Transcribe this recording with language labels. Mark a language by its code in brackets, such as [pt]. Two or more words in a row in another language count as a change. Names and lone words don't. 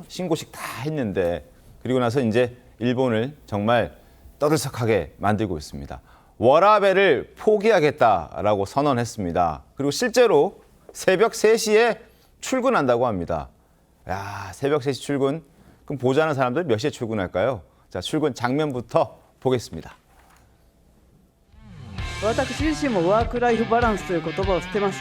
[ko] 신고식 다 했는데 그리고 나서 이제 일본을 정말 떠들썩하게 만들고 있습니다. 워라밸을 포기하겠다라고 선언했습니다. 그리고 실제로 새벽 3시에 출근한다고 합니다. 야, 새벽 3시 출근? 그럼 보자는 사람들 몇 시에 출근할까요? 자, 출근 장면부터 보겠습니다. [ja] 私自身もワークライフバランスという言葉を捨てます。